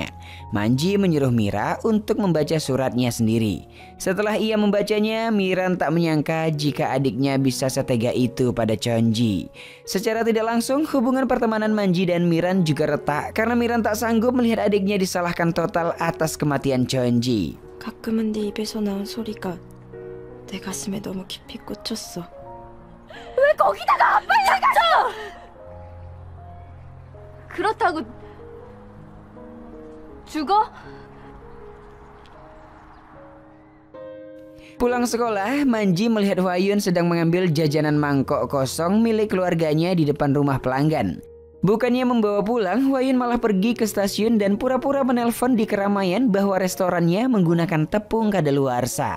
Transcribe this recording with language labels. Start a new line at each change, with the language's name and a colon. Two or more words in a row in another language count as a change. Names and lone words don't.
Indonesian: Manji menyuruh Mira untuk membaca suratnya sendiri. Setelah ia membacanya, Miran tak menyangka jika adiknya bisa setega itu pada Chonji. Secara tidak langsung, hubungan pertemanan Manji dan Miran juga retak karena Miran tak sanggup melihat adiknya disalahkan total atas kematian Chonji.
Korean: 가끔은 네 입에서 나온 소리가 내 가슴에 너무 깊이 꽂혔어. 왜 거기다가 아빠를 진짜! 그렇다고 죽어?
Indonesian: Pulang sekolah, Manji melihat Hwayun sedang mengambil jajanan mangkok kosong milik keluarganya di depan rumah pelanggan. Bukannya membawa pulang, Hwayun malah pergi ke stasiun dan pura-pura menelpon di keramaian bahwa restorannya menggunakan tepung kadaluarsa.